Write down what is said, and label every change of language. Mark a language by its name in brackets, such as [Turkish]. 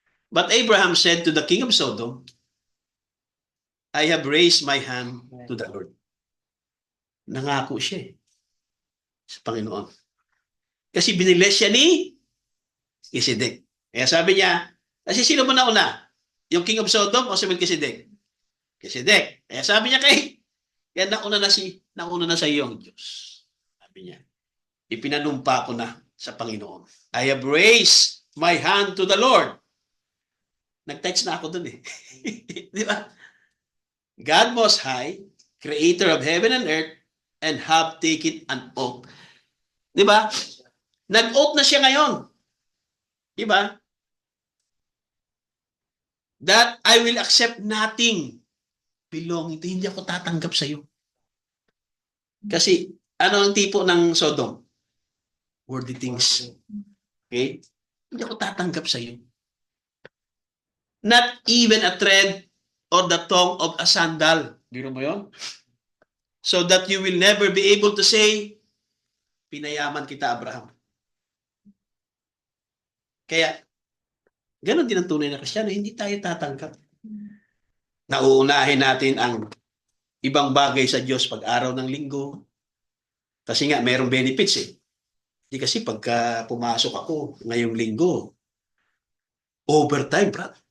[English] But Abraham said to the king of Sodom, I have raised my hand to the Lord. [Filipino] Nangako siya sa Panginoon. Kasi biniles siya ni Melchizedek. Kaya sabi niya, kasi sino mo nauna? Yung [English] king of [Filipino] Sodom o si Melchizedek? Melchizedek. Kaya sabi niya kaya nauna na sa iyo ang Diyos. Sabi niya, ipinanumpa ko na sa Panginoon. [English] I have raised my hand to the Lord. [Filipino] Nag-text na ako dun eh. Di ba? [English] God Most High, Creator of heaven and earth, and have taken an oath. [Filipino] Di ba? Nag-oath na siya ngayon. Di ba? [English] That I will accept nothing belonging to. [Filipino] Hindi ako tatanggap sa iyo. Kasi, ano ang tipo ng Sodom? [English] Worldly things. [Filipino] Okay? Hindi ako tatanggap sa iyo. [English] Not even a thread or the tongue of a sandal. [Filipino] Biro mo yun? [English] So that you will never be able to say, [Filipino] pinayaman kita, [English] Abraham. [Filipino] Kaya, ganon din ang tunay na Kristiyano, hindi tayo tatanggap. Nauunahin natin ang ibang bagay sa Diyos pag araw ng linggo. Kasi nga, mayroong benefits eh. Hindi kasi pagka pumasok ako ngayong linggo, overtime, brad.